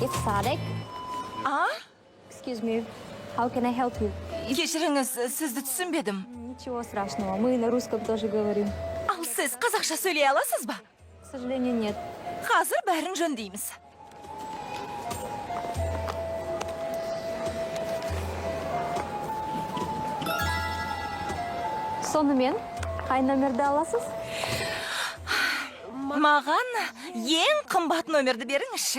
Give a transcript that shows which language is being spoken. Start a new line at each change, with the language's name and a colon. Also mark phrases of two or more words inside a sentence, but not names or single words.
English: Tarek, А? excuse me. How can I help you?
Kazakh: Кешіріңіз, сізді түсінбедім.
Russian: Ничего страшного. Мы на русском тоже говорим.
Kazakh: Ал сіз қазақша сөйлей аласыз ба?
Russian: К сожалению, нет.
Kazakh: Қазір бәрін жөндейміз. Сонымен, қай номерді аласыз? Маған ең қымбат номерді беріңізші.